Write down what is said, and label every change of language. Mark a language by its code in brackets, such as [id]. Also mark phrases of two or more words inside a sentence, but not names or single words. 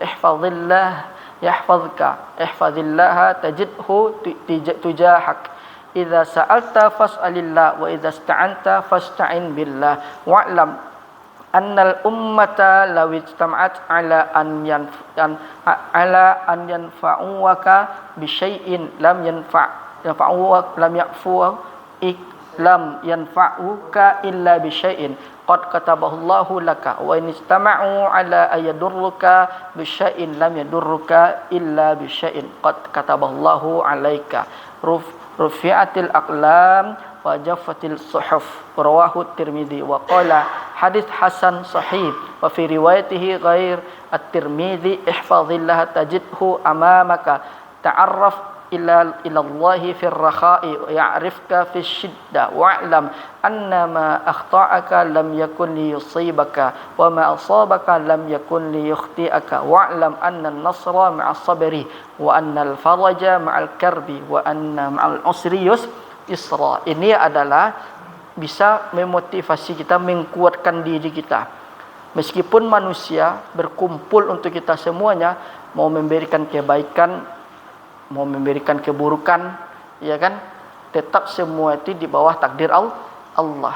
[ar] احفظ الله تجده تجاهك إذا سألت فاسأل الله وإذا استعنت فاستعن بالله واعلم أن الأمة لو اجتمعت على أن ينفعك بشيء لم ينفعك إلا بشيء قد كتبه الله لك وإن استمعوا على أن يضرك بشيء لم يضرك إلا بشيء قد كتبه الله عليك رفعت الأقلام وجفت الصحف رواه الترمذي وقال حديث حسن صحيح وفي روايته غير الترمذي احفظ الله تجده أمامك تعرف إلى الله في الرخاء ويعرفك في الشدة واعلم أن ما أخطأك لم يكن ليصيبك وما أصابك لم يكن ليخطئك واعلم أن النصر مع الصبر وأن الفرج مع الكرب وأن مع العسر يسرا. [id] Ini adalah bisa memotivasi kita, menguatkan diri kita. Meskipun manusia berkumpul untuk kita semuanya mau memberikan kebaikan, mau memberikan keburukan, ya kan? Tetap semua itu di bawah takdir Allah.